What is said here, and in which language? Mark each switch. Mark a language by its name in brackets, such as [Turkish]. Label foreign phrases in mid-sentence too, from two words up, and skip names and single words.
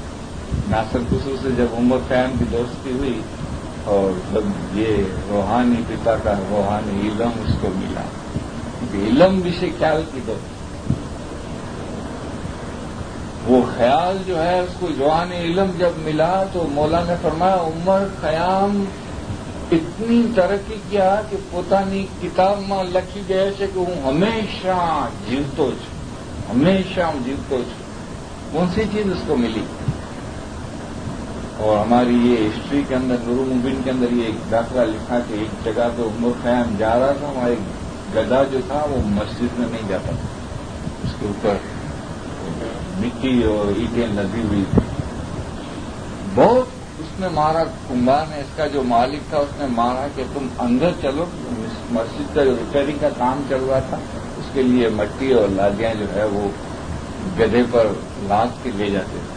[Urdu] ناصر خسرو سے جب عمر قیام کی دوستی ہوئی اور جب یہ روحانی پتا کا روحانی علم اس کو ملا، علم وشے خیال کی دو، وہ خیال جو ہے اس کو روحانی علم جب ملا تو مولا نے فرمایا عمر قیام اتنی ترقی کیا کہ [Gujarati] પોતાની કિતાબમાં લખી ગયા છે [Urdu] کہ [Gujarati] હું ہمیشہ જીવતો છું، ہمیشہ જીવતો છું۔ [Urdu] کون سی چیز اس کو ملی؟ اور ہماری یہ ہسٹری کے اندر نور المبین کے اندر یہ ایک داخلہ لکھا کہ ایک جگہ پہ عمر قیام جا رہا تھا، وہاں ایک گدھا جو تھا وہ مسجد میں نہیں جاتا تھا، اس کے اوپر مٹی اور اینٹیں لدی ہوئی تھی، بہت اس نے مارا، کنبار نے، اس کا جو مالک تھا اس نے مارا کہ تم اندر چلو، مسجد کا جو ریپیئرنگ کا کام چل رہا تھا اس کے لیے مٹی اور لادیاں جو ہے وہ گدھے پر لاد کے لے جاتے تھے۔